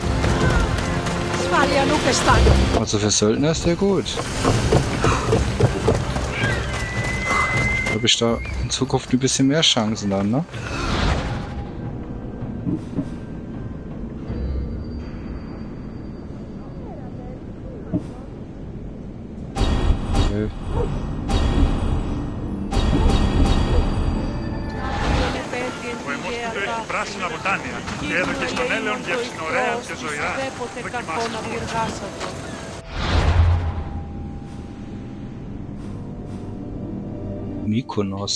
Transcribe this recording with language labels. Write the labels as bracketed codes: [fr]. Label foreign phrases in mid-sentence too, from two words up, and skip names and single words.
[de] Also für Söldner ist der gut. Habe ich da in Zukunft ein bisschen mehr Chancen dann, ne? Okay. [el] Πράσινα βοτάνια και έδωκε στον έλεον γεύση ωραία και ζωηρά. Δοκιμάστε. Mykonos.